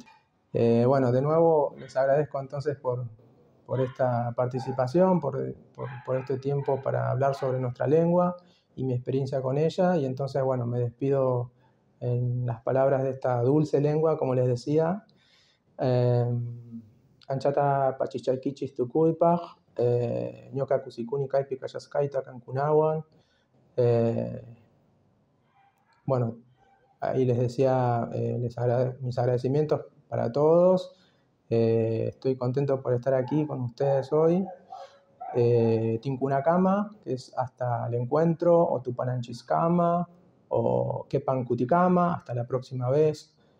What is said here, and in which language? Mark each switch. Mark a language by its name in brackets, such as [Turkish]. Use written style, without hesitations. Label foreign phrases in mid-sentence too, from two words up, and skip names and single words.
[Spanish] Bueno, de nuevo les agradezco entonces por esta participación, por este tiempo para hablar sobre nuestra lengua y mi experiencia con ella. Y entonces, bueno, me despido en las palabras de esta dulce lengua, como les decía. [Quechua] Anchata pachichaykichis tukuipaj, ñoka kusikuni kaypi kashasqayta kankunawan. [Spanish] Bueno, ahí les decía mis agradecimientos para todos. Estoy contento por estar aquí con ustedes hoy. Tinkunakama, que es hasta el encuentro, o Tupananchiscama, o Kepankutikama, hasta la próxima vez.